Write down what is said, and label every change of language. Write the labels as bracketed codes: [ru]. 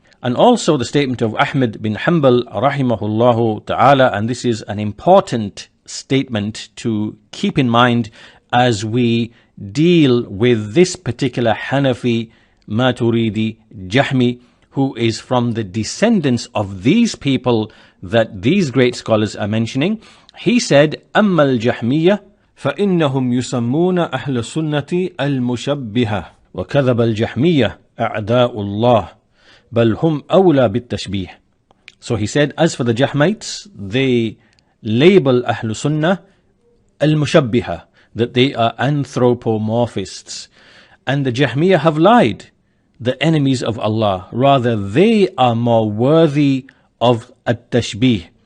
[en] And also the statement of Ahmad bin Hanbal rahimahullahu ta'ala, and this is an important statement to keep in mind as we deal with this particular Hanafi Maturidi Jahmi, who is from the descendants of these people that these great scholars are mentioning. He said, [ar] أما الجحمية فإنهم يسمون أهل السنة المشبهة وكذب الجحمية أعداء الله بل هم أولى بالتشبيه. [en] So he said, as for the Jahmites, they label Ahl Sunnah al-Mushabbiha, that they are anthropomorphists. And the Jahmiyyah have lied, the enemies of Allah. Rather, they are more worthy of at-tashbih.